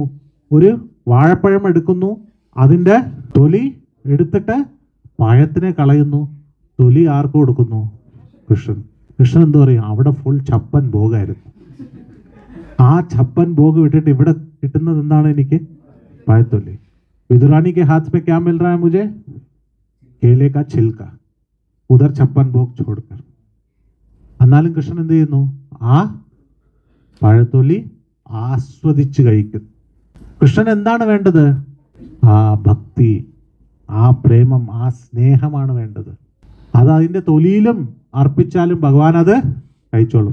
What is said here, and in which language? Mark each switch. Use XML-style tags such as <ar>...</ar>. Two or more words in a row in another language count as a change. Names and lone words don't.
<ml>ഒരു വാഴപ്പഴം എടുക്കുന്നു, അതിൻ്റെ തൊലി എടുത്തിട്ട് പഴത്തിനെ കളയുന്നു. തൊലി ആർക്ക് കൊടുക്കുന്നു? കൃഷ്ണൻ. കൃഷ്ണൻ എന്ത് പറയും? അവിടെ ഫുൾ ചപ്പൻ ഭോഗമായിരുന്നു. ആ ചപ്പൻ ഭോഗ് വിട്ടിട്ട് ഇവിടെ കിട്ടുന്നത് എന്താണ്? എനിക്ക് പഴത്തൊലി.</ml> <hi>വിതുരാनी के हाथ में क्या मिल रहा है मुझे? केले का छिलका, उधर छप्पन भोग छोड़कर.</hi> <ml>എന്നാലും കൃഷ്ണൻ എന്ത് ചെയ്യുന്നു? ആ പഴത്തൊലി ആസ്വദിച്ച് കഴിക്കുന്നു. കൃഷ്ണൻ എന്താണ് വേണ്ടത്? ആ ഭക്തി, ആ പ്രേമം, ആ സ്നേഹമാണ് വേണ്ടത്. അത് അതിൻ്റെ തൊലിയിലും അർപ്പിച്ചാലും ഭഗവാൻ അത് കഴിച്ചോളും.</ml>